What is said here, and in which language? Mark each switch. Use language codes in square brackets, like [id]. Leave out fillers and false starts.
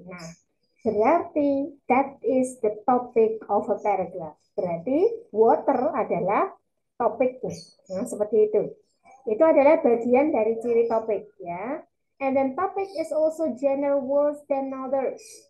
[id] Nah, berarti [en] that is the topic of a paragraph. [id] Berarti water adalah topik. Nah, seperti itu. Itu adalah bagian dari ciri topik, ya. [en] And then topic is also general words than others.